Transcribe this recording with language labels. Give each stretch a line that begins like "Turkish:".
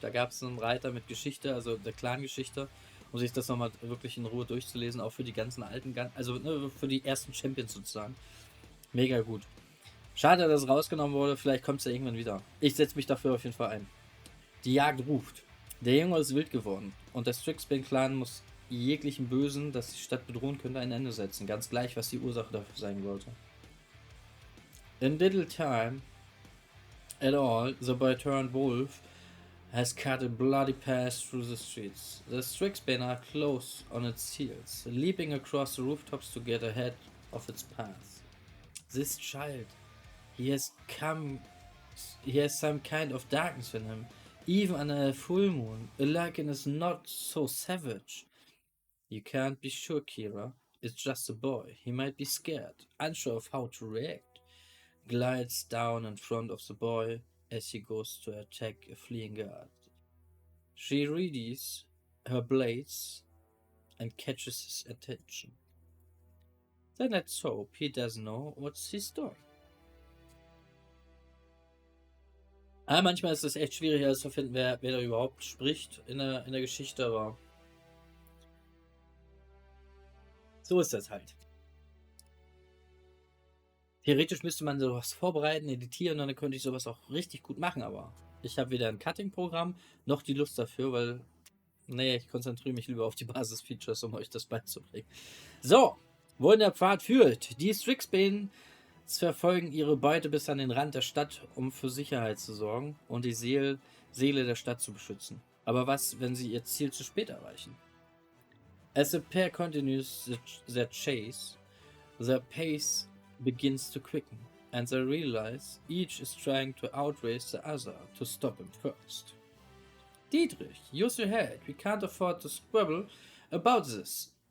German: Da gab es einen Reiter mit Geschichte, also der Clan-Geschichte, um sich das nochmal wirklich in Ruhe durchzulesen, auch für die ganzen alten, also für die ersten Champions sozusagen. Mega gut. Schade, dass es rausgenommen wurde, vielleicht kommt es ja irgendwann wieder. Ich setze mich dafür auf jeden Fall ein. Die Jagd ruft. Der Junge ist wild geworden und der Strixbane-Clan muss jeglichen Bösen, das die Stadt bedrohen könnte, ein Ende setzen. Ganz gleich, was die Ursache dafür sein sollte.
English: In little time at all, the boy turned wolf has cut a bloody path through the streets. The Strixbane are close on its heels, leaping across the rooftops to get ahead of its path. This child, he has some kind of darkness in him. Even under a full moon, a Lycan is not so savage. You can't be sure, Kira. It's just a boy. He might be scared, unsure of how to react. Glides down in front of the boy as he goes to attack a fleeing guard. She readies her blades and catches his attention. Then let's hope he doesn't know what she's doing.
German: Aber manchmal ist es echt schwierig herauszufinden, wer da überhaupt spricht in der Geschichte, aber so ist das halt. Theoretisch müsste man sowas vorbereiten, editieren und dann könnte ich sowas auch richtig gut machen, aber ich habe weder ein Cutting-Programm noch die Lust dafür, weil, nee, ich konzentriere mich lieber auf die Basis-Features, um euch das beizubringen. So, wohin der Pfad führt. Die Strixbane verfolgen ihre Beute bis an den Rand der Stadt, um für Sicherheit zu sorgen und die Seele der Stadt zu beschützen. Aber was, wenn sie ihr Ziel zu spät erreichen?
English: As the pair continues their chase, their pace begins to quicken. and they realize each is trying to outrace the other to stop him first. Dietrich, use your head. We can't afford to squabble about this.